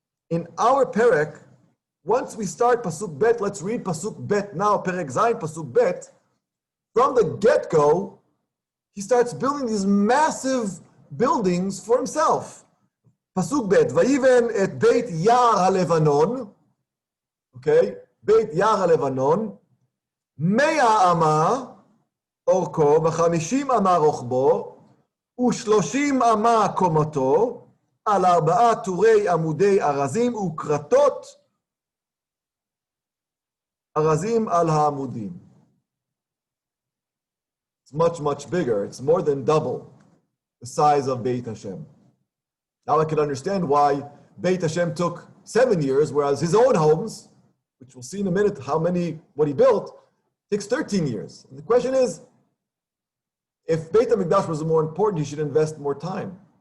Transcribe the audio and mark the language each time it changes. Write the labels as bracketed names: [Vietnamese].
[English] In our perek, once we start pasuk bet, let's read pasuk bet now, perek zayin, pasuk bet. From the get-go, he starts building these massive buildings for himself. [Hebrew] Pasuk bet, vayiven et beit yar halevanon. Okay, Beit Yar HaLevanon, 100 ama אורכו, ו50 ama רוחבו, ו30 ama קומתו, על 4 טורי עמודי ארזים וקרתות ארזים על העמודים. [English] It's much, much bigger. It's more than double the size of Beit Hashem. Now I can understand why Beit Hashem took 7 years, whereas his own homes, which we'll see in a minute what he built, takes 13 years. And the question is, if Beit HaMikdash was more important, he should invest more time.